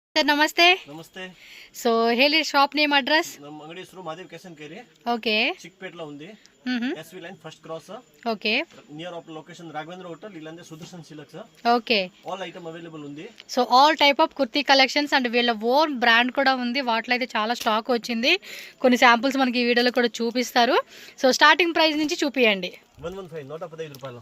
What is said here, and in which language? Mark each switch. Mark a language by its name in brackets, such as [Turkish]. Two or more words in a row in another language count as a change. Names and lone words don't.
[Kannada] ಸರ್ ನಮಸ್ತೆ. ನಮಸ್ತೆ. ಸೊ ಹೇಳಿ [English] shop name address. [Kannada] ನಮ್ಮ ಅಂಗಡಿ ಹೆಸರು ಮಹಾದೇವ್ ಕ್ಯಾಶನ್ ಕೇರಿ. ಓಕೆ. ಚಿಕ್ಕಪೇಟ್ಲ ఉంది. ಎಸ್ವಿ [English] line first cross. [Telugu] ఓకే. [English] near of location Raghavendra hotel illande Sudarshan Silks. [Telugu] ఓకే. [English] all item available [Telugu] ఉంది. సో [English] all type of kurti collections and [Telugu] వీళ్ళ [English] own brand [Telugu] కూడా ఉంది. వాటిలో అయితే చాలా స్టాక్ వచ్చింది. కొన్ని శాంపుల్స్ మనకి ఈ వీడియోలో కూడా చూపిస్తారు. సో [English] starting price [Telugu] నుంచి చూపియండి. 115 రూపాయలు.